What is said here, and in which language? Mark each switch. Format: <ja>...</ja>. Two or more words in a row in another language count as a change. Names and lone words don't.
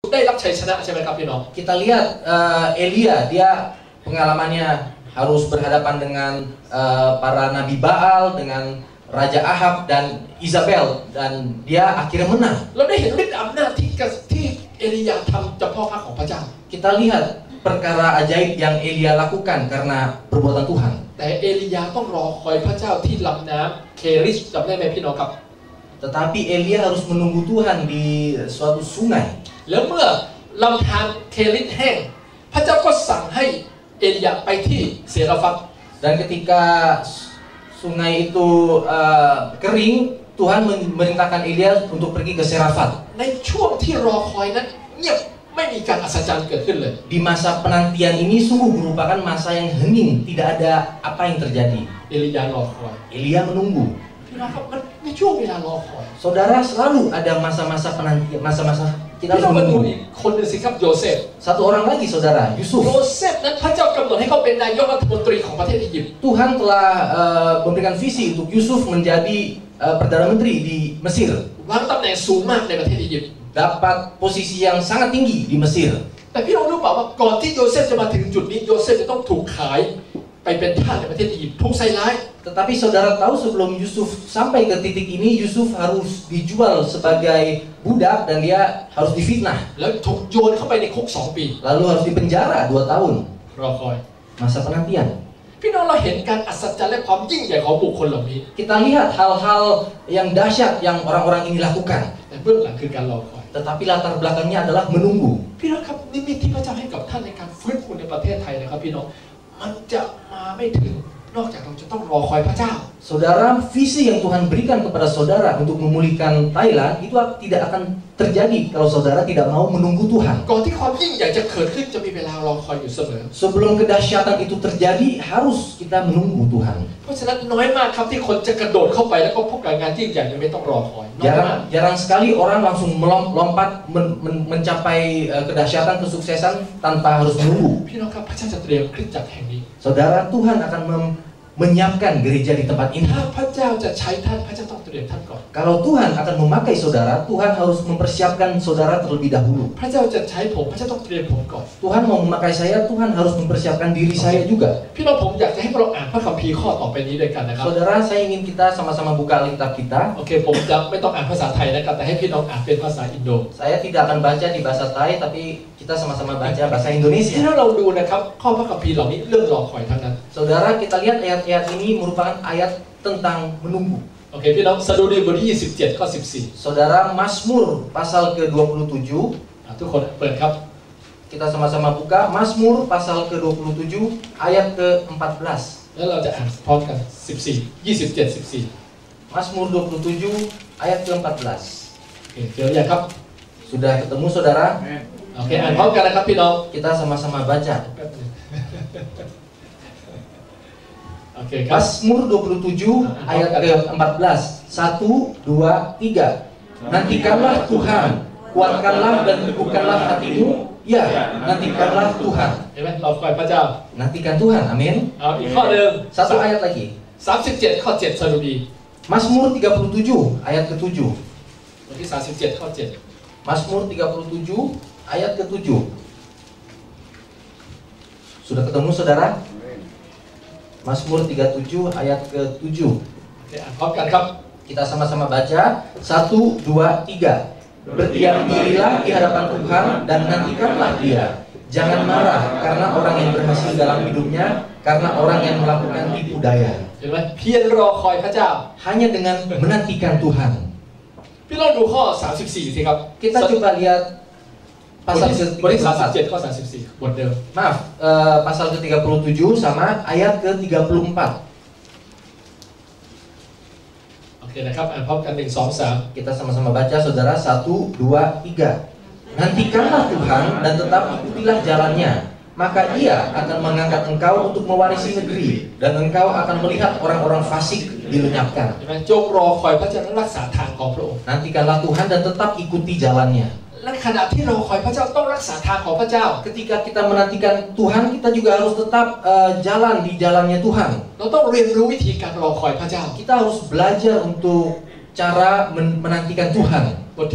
<th>ได้รับชัยชนะใช่ไหมครับพี่น้อง</th> <id>Kita lihat Elia, dia pengalamannya harus berhadapan dengan para nabi Baal, dengan Raja Ahab dan Isabel, dan dia akhirnya menang.</id> <th>เราได้เห็นฤทธิ์อำนาจที่เอลียาทำเฉพาะพระของพระเจ้า</th> <id>Kita lihat perkara ajaib yang Elia lakukan karena perbuatan Tuhan.</id> <th>แต่เอลียาต้องรอคอยพระเจ้าที่ลำน้ำเคริชจำได้ไหมพี่น้องครับ</th> <id>Tetapi Elia harus menunggu Tuhan di suatu sungai.</id> <th>แล้วเมื่อลำธารเคริชแห้งพระเจ้าก็สั่งให้เอลียาไปที่เซราฟัต</th> <id>Dan ketika sungai itu kering, Tuhan memerintahkan Elia untuk pergi ke Serafat.</id> <th>ในช่วงที่รอคอยนั้นเงียบไม่มีการอัศจรรย์เกิดขึ้นเลย</th> <id>Di masa penantian ini sungguh merupakan masa yang hening, tidak ada apa yang terjadi.</id> <th>เอลียารอคอย</th> <id>Elia menunggu.</id> <th>พี่น้องครับมันในช่วงเวลารอคอย</th> <id>Saudara, selalu ada masa-masa penantian, masa-masa kita</id> <th>พี่</th> <id>harus</id> <th>น้องมาดู</th> <id>menunggu.</id> <th>อีกคนหนึ่งสิครับโยเซฟ</th> <id>Satu orang lagi saudara,</id> <th>โย</th> <id>Yusuf.</id> <th>เซฟนั้นพระเจ้ากำหนดให้เขาเป็นนายกรัฐมนตรีของประเทศอียิปต์</th> <id>Tuhan telah memberikan visi untuk Yusuf menjadi perdana menteri di Mesir.</id> <th>วางตำแหน่งสูงมากในประเทศอียิปต์</th> <id>Dapat posisi yang sangat tinggi di Mesir.</id> <th>แต่พี่น้องรู้เปล่าว่าก่อนที่โยเซฟจะมาถึงจุดนี้โยเซฟจะต้องถูกขายไปเป็นทาสในประเทศอียิปต์ถูกใส่ร้าย</th> <id>Tetapi saudara tahu sebelum Yusuf sampai ke titik ini, Yusuf harus dijual sebagai budak dan dia harus difitnah.</id> <th>แล้วถูกโยนเข้าไปในคุก2 ปี</th> <id>Lalu harus dipenjara 2 tahun.</id> <th>รอคอย</th> <id>Masa penantian.</id> <th>พี่น้องเราเห็นการอัศจรรย์และความยิ่งใหญ่ของบุคคลเหล่านี้</th> <id>Kita lihat hal-hal yang dahsyat yang orang-orang ini lakukan.</id> <th>แต่เบื้องหลังคือการรอคอย</th> <id>Tetapi latar belakangnya adalah menunggu.</id> <th>พี่น้องครับนิมิตที่พระเจ้าให้กับท่านในการฟื้นฟูในประเทศไทยนะครับพี่น้องมันจะมาไม่ถึงนอกจากเราจะต้องรอคอยพระเจ้า</th> <id>Saudara, visi yang Tuhan berikan kepada saudara untuk memulihkan Thailand itu tidak akan terjadi kalau saudara tidak mau menunggu Tuhan.</id> <th>ก่อนที่ความยิ่งใหญ่จะเกิดขึ้นจะมีเวลารอคอยอยู่เสมอ</th> <id>Sebelum kedahsyatan itu terjadi, harus kita menunggu Tuhan.</id> <th>เพราะฉะนั้นน้อยมากครับที่คนจะกระโดดเข้าไปแล้วก็พบกับงานยิ่งใหญ่โดยไม่ต้องรอคอยน้อยมาก</th> <id>Jarang sekali orang langsung melompat mencapai kedahsyatan kesuksesan tanpa harus menunggu.</id> <th>พี่น้องครับพระเจ้าจะเตรียมคริสตจักรแห่งนี้</th> <id>Saudara, Tuhan akan menyiapkan gereja di tempat ini.</id> <th>ถ้าพระเจ้าจะใช้ท่านพระเจ้าต้องเตรียมท่านก่อน</th> <id>Kalau Tuhan akan memakai saudara, Tuhan harus mempersiapkan saudara terlebih dahulu.</id> <th>พระเจ้าจะใช้ผมพระเจ้าต้องเตรียมผมก่อน</th> <id>Tuhan mau memakai saya, Tuhan harus mempersiapkan diri saya juga.</id> <th>พี่น้องผมอยากจะให้เราอ่านพระคัมภีร์ข้อต่อไปนี้ด้วยกันนะครับ</th> <id>Saudara, saya ingin kita sama-sama buka Alkitab kita.</id> <th>โอเคผมจะไม่ต้องอ่านภาษาไทยนะครับแต่ให้พี่น้องอ่านเป็นภาษาอินโด</th> <id>Saya tidak akan baca di bahasa Thai, tapi kita sama-sama baca bahasa</id> <th>ที่</th> <id>Indonesia.</id> <th>ถ้าเราดูนะครับข้อพระคัมภีร์เหล่านี้เรื่องรอคอยทั้งนั้น</th> <id>Saudara, kita lihat ayat-ayat ini merupakan ayat tentang menunggu.</id> <th>โอเคพี่น้องสดุดีบทที่27ข้อ14</th> <id>Saudara, Mazmur pasal ke-27,</id> <th>ทุกคนเปิดครับ</th> <id>kita sama-sama buka Mazmur pasal ke-27 ayat ke-14.</id> <th>แล้วเราจะอ่านพร้อมกัน14 27 14</th> <id>Mazmur 27 ayat ke-14.</id> <th>โอเคเจออย่างครับ</th> <id>Sudah ketemu saudara?</id> <th>โอเคอ่านพร้อมกันนะครับพี่น้อง</th> <id>Kita sama-sama baca.</id> <th>แป๊บนึง โอเคครับ</th> <id>Mazmur 27 ayat ke-14. 1, 2, 3. Nantikanlah Tuhan, kuatkanlah dan teguhkanlah hatimu. Ya, nantikanlah Tuhan.</id> <th>เห็นไหมรอคอยพระเจ้า</th> <id>Nantikan Tuhan, amin.</id> <th>เอาอีกข้อหนึ่ง</th> <id>Satu ayat lagi.</id> <th>37ข้อ7สดุดี</th> <id>Mazmur 37 ayat ke-7.</id> <th>บทที่37ข้อ7</th> <id>Mazmur 37 ayat ke-7. Sudah ketemu saudara? Mazmur 37 ayat ke-7.</id> <th>โอเคอ่านพร้อมกันครับ</th> <id>Kita sama-sama baca. 1, 2, 3. Berdiam dirilah di hadapan Tuhan dan nantikanlah Dia. Jangan marah karena orang yang berhasil dalam hidupnya, karena orang yang melakukan tipu daya.</id> <th>เห็นไหมเพียรรอคอยพระเจ้า</th> <id>Hanya dengan menantikan Tuhan.</id> <th>พี่ลองดูข้อ34สิครับ</th> <id>Kita coba lihat</id> <th>บท</th> <id>pasal</id> <th>ที่</th> <id>ke-34.</id> <th>37ข้อ34บทเดิม</th> <id>Maaf, pasal ke-37 sama ayat ke-34.</id> <th>โอเคนะครับอ่านพร้อมกัน1 2 3</th> <id>Kita sama-sama baca saudara. 1, 2, 3. Nantikanlah Tuhan dan tetap ikutilah jalannya. Maka Ia akan mengangkat engkau untuk mewarisi negeri, dan engkau akan melihat orang-orang fasik dilenyapkan.</id> <th>เห็นไหมจงรอคอยพระเจ้าและรักษาทางของพระองค์</th> <id>Nantikanlah Tuhan dan tetap ikuti jalannya.</id> <th>และขณะที่รอคอยพระเจ้าต้องรักษาทางของพระเจ้า</th> <id>Ketika kita menantikan Tuhan, kita juga harus tetap jalan di jalannya Tuhan.</id> <th>เราต้องเรียนรู้วิธีการรอคอยพระเจ้า</th> <id>Kita harus belajar untuk cara menantikan Tuhan.</id>